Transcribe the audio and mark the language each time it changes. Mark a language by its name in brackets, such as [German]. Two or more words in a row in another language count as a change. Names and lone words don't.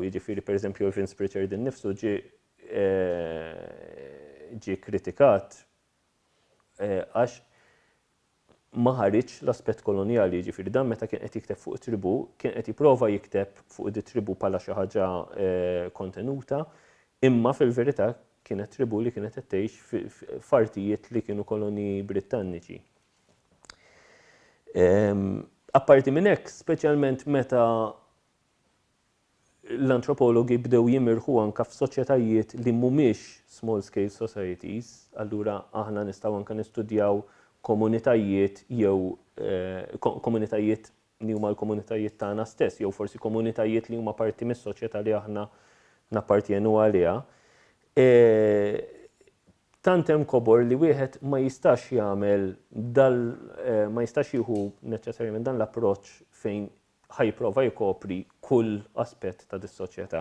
[Maltese] Jiġifieri pereżempju Evans Pritchard innifsu ġie kritikat għax ma ħareġ l-aspett kolonjali, jiġifieri dan meta kien qed jikteb fuq tribu, kien qed jipprova jikteb fuq di tribu bħala xi ħaġa kontenuta, imma fil-verità kienet tribu li kienet qed tgħix f'artijiet li kienu koloniji Brittaniċi. Apparti minn hekk, speċjalment meta l-antropologi bdew jimirħu anke f'soċjetajiet li mhumiex [English] small scale societies, [Maltese] allura aħna nistgħu anke nistudjaw komunitajiet jew komunitajiet li huma l-komunitajiet tagħna stess, jew forsi komunitajiet li huma parti mis-soċjetà li aħna nappartjenu għaliha. Tant hemm kobor li wieħed ma jistax jagħmel ma jistax jieħu neċessarjament dan l-approċċ fejn ħajprova jkopri kull aspett ta' dis-soċjetà.